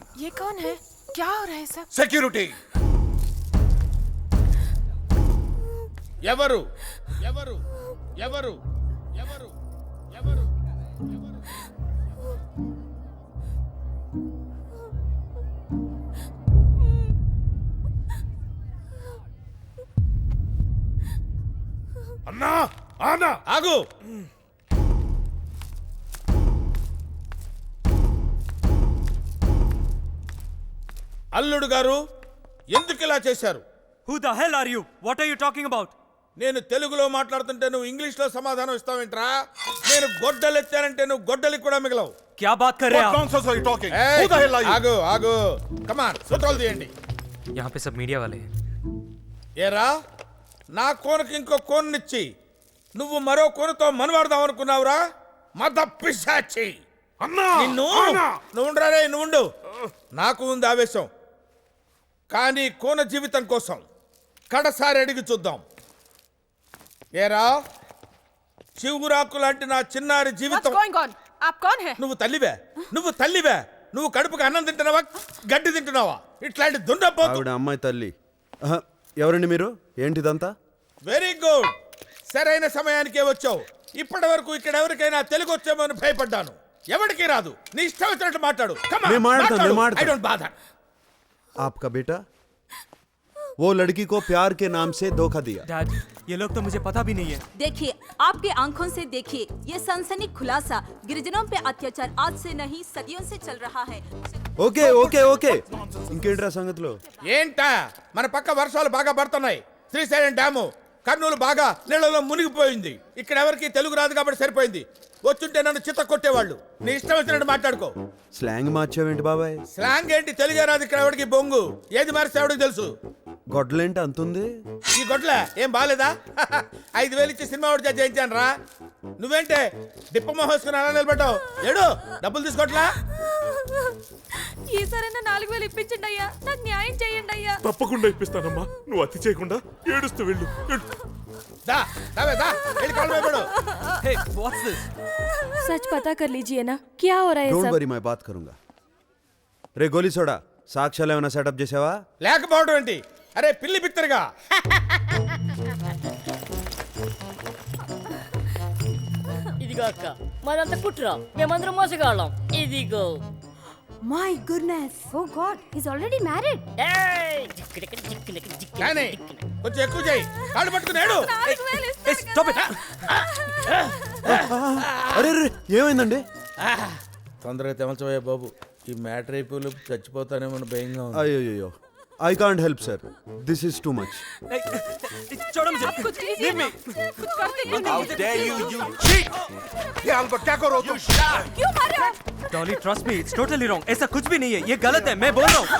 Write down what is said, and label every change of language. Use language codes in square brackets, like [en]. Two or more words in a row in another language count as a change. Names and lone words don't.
[hi] ये कौन है? क्या हो रहा है सब? [te] సెక్యూరిటీ. ఎవరు ఎవరు ఎవరు ఎవరు ఎవరు ఎవరు? అన్నా ఆనా ఆగు. అల్లుడు గారు ఎందుకు ఇలా చేశారు? [en] Who the hell are you? What are you talking about? [te] నేను తెలుగులో మాట్లాడుతుంటే నువ్వు ఇంగ్లీష్లో సమాధానం ఇస్తావేంట్రా? నేను గొడ్డలు ఎత్తానంటే నువ్వు గొడ్డలికి కూడా మిగలవు. [hi] क्या बात कर रहे आप? [te] ఏయ్, ఆగు ఆగు. కమాన్, ఫోటోలు తీయండి. [hi] యహాं पे सब मीडिया वाले हैं. [te] ఏరా, నా కోనకి ఇంకో కోన్నిచ్చి నువ్వు మరో కోనతో మనవాడదాం అనుకున్నావురా? మద పిశాచి. నిన్ను నువ్వు ఉండరా, నువ్వు ఉండు. నాకు ఉంది ఆవేశం, కానీ కోన జీవితం కోసం కడసారి అడిగి చూద్దాం. ఏరా, చివురాకు లాంటి నా చిన్నారి [en] What's [te] జీవితం. [en] going on? [hi] आप कौन है? [te] నువ్వు తల్లివే, నువ్వు తల్లివే. నువ్వు కడుపుకి అన్నం తింటున్నావా, గడ్డి తింటున్నావా? ఇట్లాంటి దున్నపోతు. ఆవిడ అమ్మాయి తల్లి. ఆహా, ఎవరండి మీరు? ఏంటిదంతా? [en] very good, [te] సరైన సమయానికే వచ్చావు. ఇప్పటి వరకు ఇక్కడ ఎవరికైనా తెలుగు వచ్చేమో అని భయపడ్డాను. ఎవరికి రాదు, నీ ఇష్టం వచ్చినట్టు మాట్లాడు. నేను మాట్లాడతాను. [en] I don't bother. [hi] आपका बेटा वो लड़की को प्यार के नाम से धोखा दिया. डैड, ये लोग तो मुझे पता भी नहीं है. देखिए, आपके आंखों से देखिए, ये सनसनी खुलासा गिरिजनों पे अत्याचार आज से नहीं सदियों से चल रहा है. [en] okay okay okay, [te] ఇంకేంట్రా సంగతిలో? ఏంటా, మన పక్క వర్షాలు బాగా పడుతున్నాయి. శ్రీశైలం డ్యాము కర్నూలు బాగా నీళ్ళలో మునిగిపోయింది. ఇక్కడ ఎవరికి తెలుగు రాదు కాబట్టి సరిపోయింది. వచ్చుంటే నన్ను చిత్త కొట్టేవాళ్ళు. నీ ఇష్టం వచ్చినట్టు మాట్లాడుకో. స్లాంగ్ మార్చావేంటి బాబాయ్? స్లాంగ్ ఏంటి, తెలుగే రాదు ఇక్కడ ఎవరికి బొంగు. ఏది మారిస్తే ఎవరికి తెలుసు. గొడ్డలేంటి అంతుంది? ఈ గొడ్ల ఏం బాలేదా? 5,000 ఇచ్చి సినిమా ఒకటి చేయించాను రా. నువ్వేంటే డిప్ప మోహేసుకుని అలా నిలబడ్డావు? ఏడు డబ్బులు తీసుకోవట్లా? ఈసారైనా 4,000 ఇప్పించండి అయ్యా, నాకు న్యాయం చేయండి అయ్యా. తప్పకుండా ఇప్పిస్తానమ్మా, నువ్వు అతి చేయకుండా ఏడుస్తూ వెళ్ళు. దా దావే దా వెళ్ళి కాళ్ళు మీద పడు. [en] Hey, what's this? [hi] सच पता कर लीजिए ना क्या हो रहा है [en] డోంట్ [hi] सब [te] వరీ [hi] मैं बात करूंगा. [te] రే గోలీ సోడా, సాక్ష్యాలు ఏమైనా సెటప్ చేసావా? లేకపోవడం ఏంటి? అరే పిల్లి బిత్తరుగా, ఇదిగో అక్క మాదంతా కుట్రా, మేమందరం మోసగాళ్ళం. ఇదిగో [en] My goodness, oh God, he's already married. [te] ఏయ్! కానీ కొంచెం ఎక్కువ చేయి, కాళ్ళు పట్టుకున్నాడు. Hey, stop it! అరే రే ఏమైందండి? తొందరగా తెమల్చబోయే బాబు, ఈ మ్యాటర్ అయిపోయి చచ్చిపోతానేమో భయంగా ఉంది. [en] అయ్యో I can't help sir, This is too much. [hi] Hey, छोड़ो मुझे. [en] Leave me. How dare you, you cheat! Dolly, trust me, it's totally wrong. [hi] ऐसा कुछ भी नहीं है. ये गलत है. मैं बोल रहा हूँ.